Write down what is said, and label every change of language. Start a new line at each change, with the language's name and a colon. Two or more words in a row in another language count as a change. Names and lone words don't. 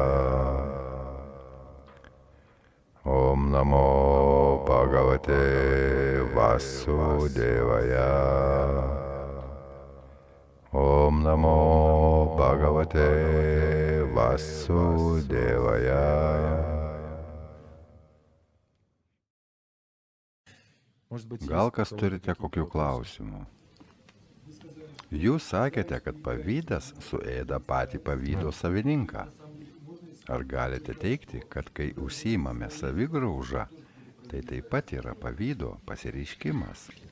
Sanskrit: Om Namo Bhagavate Vasudevaya. Om Namo Bhagavate Vasudevaya.
Lithuanian: Gal kas turite kokių klausimų? Jūs sakėte, kad pavydas suėda patį pavydo savininką. Ar galite teigti, kad kai užsiimame savigraužą, tai taip pat yra pavydo pasireiškimas?